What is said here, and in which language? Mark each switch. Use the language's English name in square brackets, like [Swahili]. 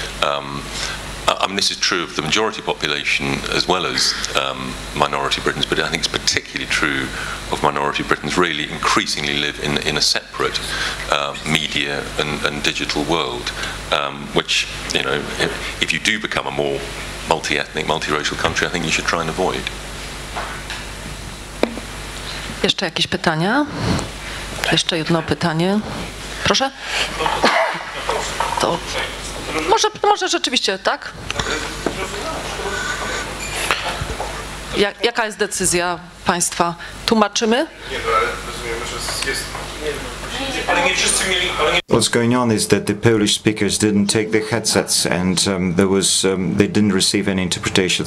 [English] I mean, this is true of the majority population as well as minority Britons, but I think it's particularly true of minority Britons. Really, increasingly live in a separate media and digital world, which, you know, if you do become a more multi-ethnic, multiracial country, I think you should try and avoid. [Polish] Jeszcze jakieś pytania? Jeszcze jedno pytanie. Proszę? To może rzeczywiście, tak? Jaka jest decyzja państwa? Tłumaczymy? Nie, ale rozumiemy, że jest... Ale nie wszyscy mieli... [English] What's going on is that the Polish speakers didn't take the headsets, and they didn't receive any interpretation.